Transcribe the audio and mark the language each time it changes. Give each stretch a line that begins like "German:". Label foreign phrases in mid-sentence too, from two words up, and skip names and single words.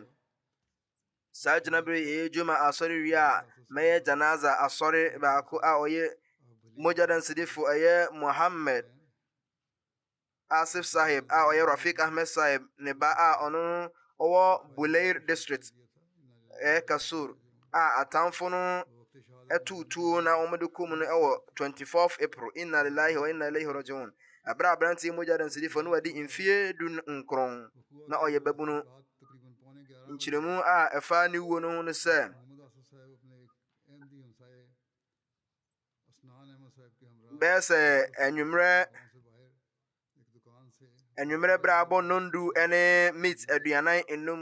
Akan: Saa gyina berɛ yɛyɛ dwuma asɔre wie a mɛyɛ janaza asɔre baako a ɔyɛ mogya dansidifo ɛyɛ Muhammad Asif Sahib a ɔyɛ Rafiq Ahmed Sahib ne ba a ɔno ɔwɔ Bulair district ɛyɛ Kasur a atamfo no ɛtutuo na ɔmode kɔm no ɛwɔ 24th April.
Arabic: إنا لله وإنا إليه راجعون.
Akan: Abra abranti mogya dansidifo no wadi mfie 19 na ɔyɛ babunu. Nkyerɛmu a ɛfa ne wuo no ho no sɛ bɛyɛ sɛ anwummerɛ berɛ abɔ nondu ne meat aduanan enum